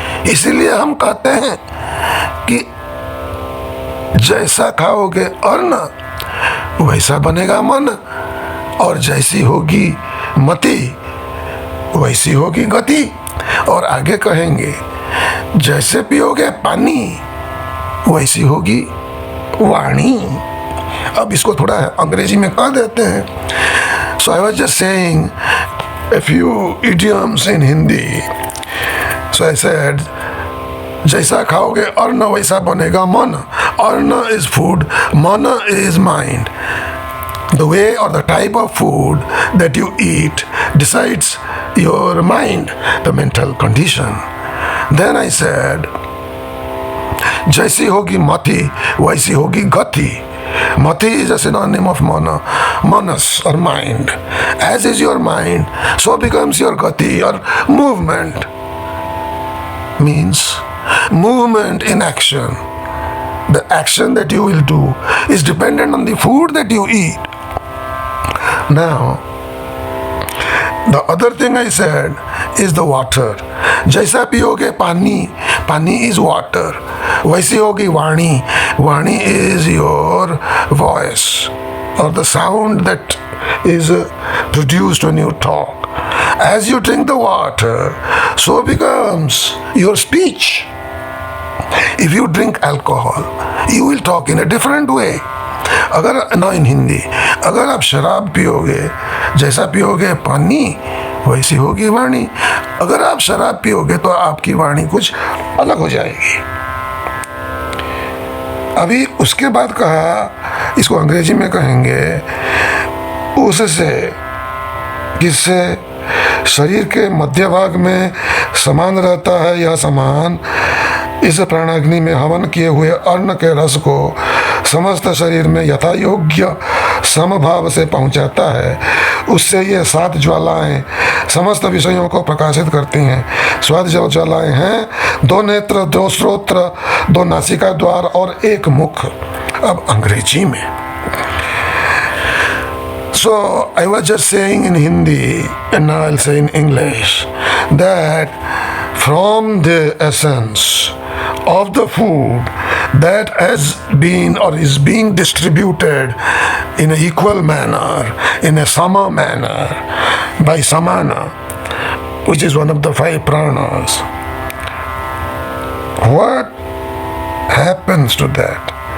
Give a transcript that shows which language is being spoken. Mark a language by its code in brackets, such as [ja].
[hi] इसीलिए हम कहते हैं कि जैसा खाओगे अन्न वैसा बनेगा मन, और जैसी होगी मति वैसी होगी गति। और आगे कहेंगे जैसे पियोगे पानी वैसी होगी वाणी। अब इसको थोड़ा अंग्रेजी में कह देते हैं। [en] So I was just saying a few idioms in Hindi. So I said, [hi] जैसा खाओगे अन्न वैसा बनेगा मन। [en] अन्न is food, mana is mind. The way or the type of food that you eat decides your mind, the mental condition. Then I said, [hi] जैसी होगी मति वैसी होगी गति। [en] Mati is a synonym of mana, manas or mind. As is your mind, so becomes your gati or movement. Means movement in action. The action that you will do is dependent on the food that you eat. Now, the other thing I said is the water. [hi] जैसा पियोगे पानी, पानी [en] is water. [hi] वैसी होगी वाणी, [en] वाणी is your voice or the sound that is produced when you talk. As you drink the water, so becomes your speech. If you drink alcohol, you will talk in a different way. [hi] अगर ना इन हिंदी, अगर आप शराब पियोगे, जैसा पियोगे पानी वैसी होगी वाणी। अगर आप शराब पियोगे तो आपकी वाणी कुछ अलग हो जाएगी। अभी उसके बाद कहा, इसको अंग्रेजी में कहेंगे, उससे किससे शरीर के मध्य भाग में समान रहता है यह समान इस प्राणाग्नि में हवन किए हुए अन्न के रस को समस्त शरीर में यथा योग्य समभाव से पहुंचाता है, उससे ये 7 ज्वालाएं समस्त विषयों को प्रकाशित करती हैं। 7 जो ज्वालाएं हैं, 2 नेत्र, 2 श्रोत्र, 2 नासिका द्वार और 1 मुख। अब अंग्रेजी में, [en] so I was just saying in Hindi and now I'll say in English that from the essence of the food that has been or is being distributed in an equal manner, in a sama manner, by samana, which is one of the 5 pranas, what happens to that?